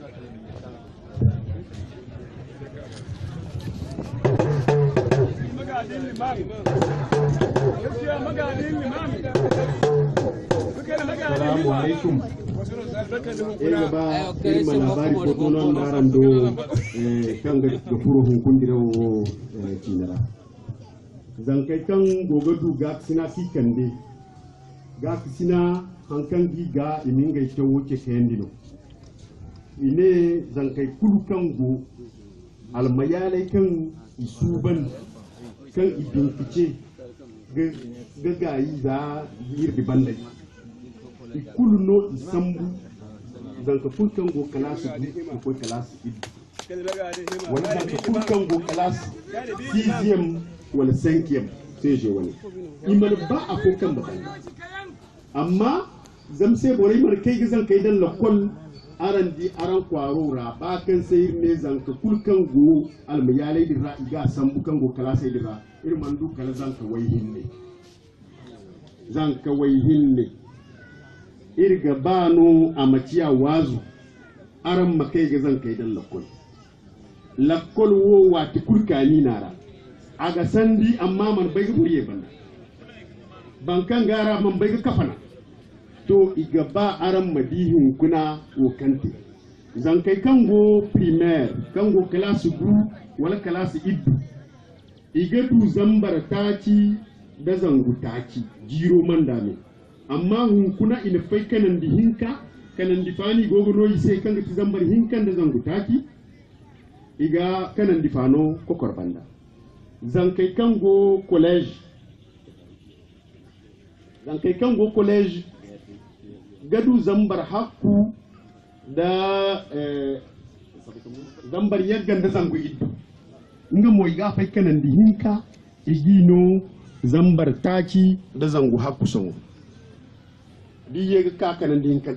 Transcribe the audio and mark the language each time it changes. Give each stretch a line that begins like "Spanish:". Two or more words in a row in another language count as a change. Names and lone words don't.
Arabic: Assalamu alaikum.
Zarma: Ega ba irma labari ko tonon daran do kanga ga furo hun kundira wo cinara. Zan kai kan goga du ga sina kikande. Ga sina hankan giga iminga ita woke kendino. Ine zan kai kulu kan go almayalai kan isuban kan idinkice ga gayi za yirdi bandai. Ikulu no isambu zanka fulkan go kalasu du ko kalasu idu wani zanka fulkan go kalasu 6e wala 5e sai je wani imal ba a fulkan ba amma zamse borai mar kai gizan kai dan lakon aran di aran kwaro ra ba kan sai ne zanka fulkan go almayalai dira iga sambu kan go kalasu dira irman du kala zanka wai hinne zanka wai hinne irga bano a maciya wazu aran makai ga zan kai dan lakkol wo wati kurkani nara aga sandi amma man bai ga buriye banda bankan gara man bai ga kafana to iga ba aran madihin kuna wo kante zan kai kango primaire kango classe du wala classe iddu iga du zambara taci da zangu taci jiro mandame amma hunkuna ina fai kanan di hinka kanan di fani gogo noyi sai kan ga zambar hinkan da zangu taki iga kanan di fano kokor banda zankai kango college gadu zambar hakku da zambar yaggan da zangu iddu nga moy ga fai kanan di hinka igino zambar taki da zangu hakku songo di yega kakanan din kan